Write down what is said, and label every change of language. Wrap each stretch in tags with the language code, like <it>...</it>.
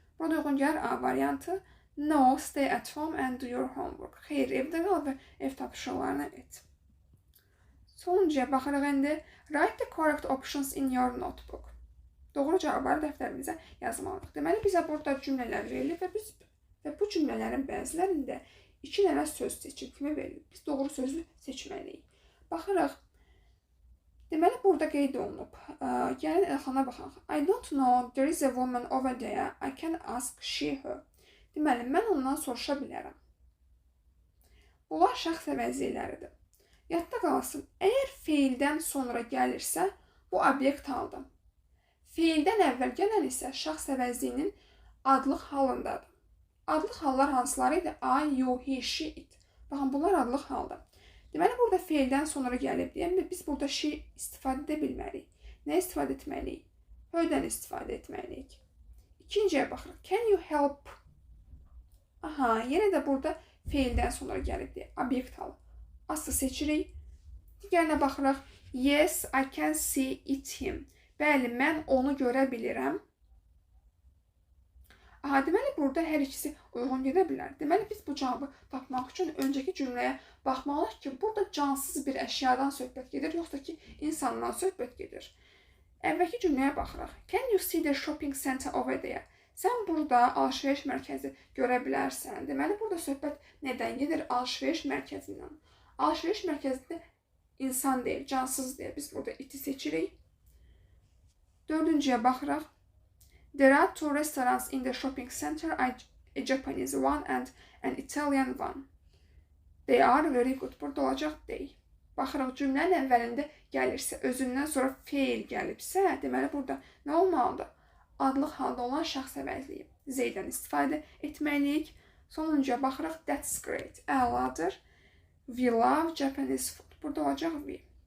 <az>Burada uyğun gəlir A variantı.</az> <en>No, stay at home and do your homework.</en> <az>Xeyr, evdə qal və ev tapşırıqlarını et. Sonuncuya baxırıq indi.</az> <en>Write the correct options in your notebook.</en> <az>Doğru cavabları dəftərimizə yazmalıyıq. Deməli, bizə burada cümlələr verilir və bu cümlələrin bəzilərində 2 dənə söz seçil kimi verilir. Biz doğru sözü seçməliyik. Baxırıq. Deməli, burada qeyd olunub. Gəlin Elxana baxaq.</az> <en>I don't know, there is a woman over there. I can ask she, her.</en> <az>Deməli, mən ondan soruşa bilərəm. Bunlar şəxs əvəzlikləridir. Yadda qalsın, əgər feildən sonra gəlirsə, bu obyekt haldır. Feildən əvvəl gələn isə şəxs əvəzliyinin adlıq halındadır. Adlıq hallar hansıları idi? I, you, he, she, it. Baxın, bunlar adlıq haldır. Deməli, burada feildən sonra gəlib deyəndə biz burada she istifadə edə bilməliyik. Nə istifadə etməliyik? Höydən istifadə etməliyik. İkinciyə baxırıq.</az> <en>Can you help?</en> <az>Aha, yenə də burada feildən sonra gəlib deyə. Obyekt halı. Aslı seçirik. Digərinə baxırıq.</az> <en>Yes, I can see it him.</en> <az>Bəli, mən onu görə bilirəm. Aha, deməli, burada hər ikisi uyğun gedə bilər. Deməli, biz bu cavabı tapmaq üçün öncəki cümləyə baxmalıyıq ki, burada cansız bir əşyadan söhbət gedir, yoxsa ki, insandan söhbət gedir. Əvvəlki cümləyə baxırıq.</az> <en>Can you see the shopping center over there?</en> <az>Sən burada alışveriş mərkəzi görə bilərsən. Deməli, burada söhbət nədən gedir? Alışveriş mərkəzindən. Alışveriş mərkəzində insan deyil, cansız deyil. Biz burada iti seçirik. Dördüncüyə baxırıq.</az> <en>There are two restaurants in the shopping center, a Japanese one and an Italian one. They are very good.</en> <az>Burada olacaq</az> <en>they.</en> <az>Baxırıq, cümlənin əvvəlində gəlirsə, özündən sonra feil gəlibsə, deməli, burada nə olmalıdır? Adlıq halda olan şəxs əvəzliyi. Z-dən istifadə etməliyik. Sonuncuya baxırıq.</az> <en>That's great.</en> <az>Əladır.</az> <en>We love Japanese food.</en> <az>Burada olacaq we.</az>